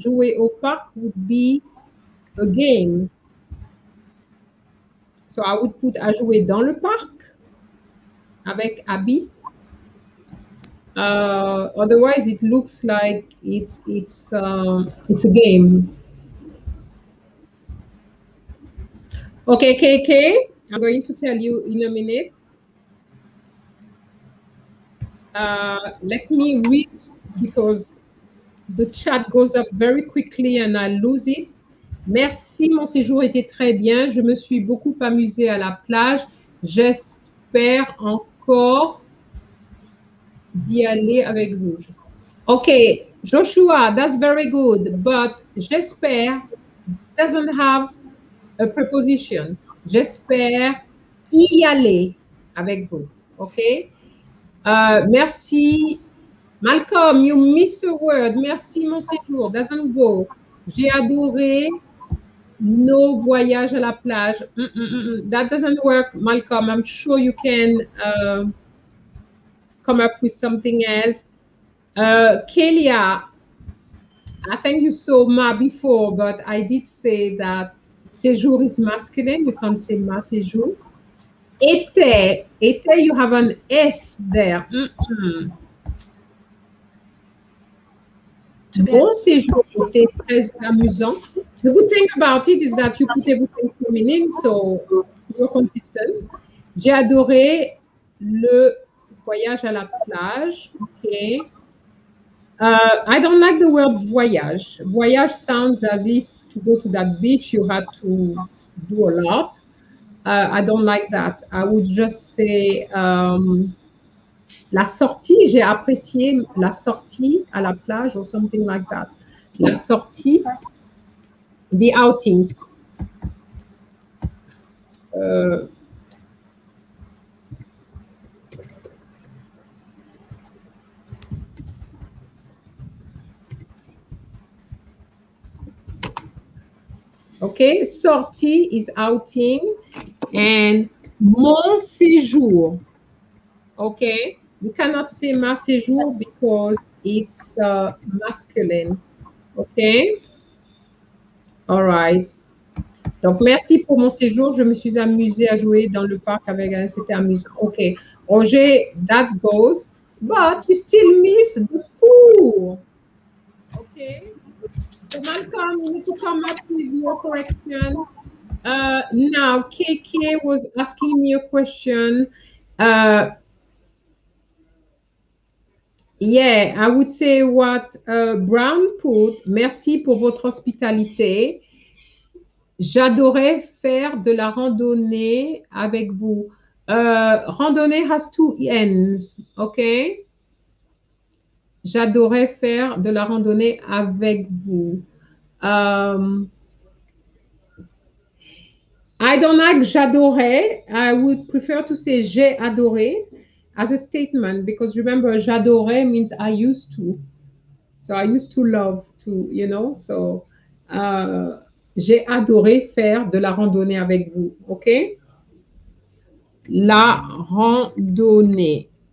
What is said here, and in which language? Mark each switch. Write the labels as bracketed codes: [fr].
[fr] Jouer au parc [en] would be a game. So I would put [fr] à jouer dans le parc avec Abby. [en] Otherwise, it looks like it's a game. Okay, KK, I'm going to tell you in a minute. Let me read because the chat goes up very quickly and I lose it. [fr] Merci, mon séjour était très bien. Je me suis beaucoup amusée à la plage. J'espère encore d'y aller avec vous. [en] Okay, Joshua, that's very good, but j'espère doesn't have a preposition. [fr] J'espère y aller avec vous. [en] Okay? Merci. Malcolm, you miss a word. [fr] Merci, mon séjour. [en] Doesn't go. [fr] J'ai adoré nos voyages à la plage. [en] That doesn't work, Malcolm. I'm sure you can come up with something else. Kalea, I think you saw ma before, but I did say that séjour is masculine. You can't say [fr] ma séjour. [en] Été, you have an S there. [fr] Bon séjour était très amusant. [en] The good thing about it is that you put everything feminine, so you're consistent. [fr] J'ai adoré le voyage à la plage. [en] Okay. I don't like the word voyage. Voyage sounds as if to go to that beach you had to do a lot. I don't like that. I would just say [fr] la sortie, j'ai apprécié la sortie à la plage [en] or something like that. La sortie, the outings. Okay, sortie is outing and mon séjour. Okay, you cannot say [fr] ma séjour [en] because it's masculine. Okay, all right. [fr] Donc, merci pour mon séjour. Je me suis amusée à jouer dans le parc avec elle. C'était amusant. [en] Okay, Roger, that goes, but you still miss the tour. Okay. So Malcolm, you need to come up with your correction. Now, KK was asking me a question. Yeah, I would say what Brown put, [fr] merci pour votre hospitalité. J'adorais faire de la randonnée avec vous. [en] Randonnée has two ends, okay? [fr] J'adorais faire de la randonnée avec vous. [en] I don't like j'adorais. I would prefer to say j'ai adoré as a statement because remember, j'adorais means I used to. So I used to love to, you know, so [fr] j'ai adoré faire de la randonnée avec vous, [en] ok? La randonnée.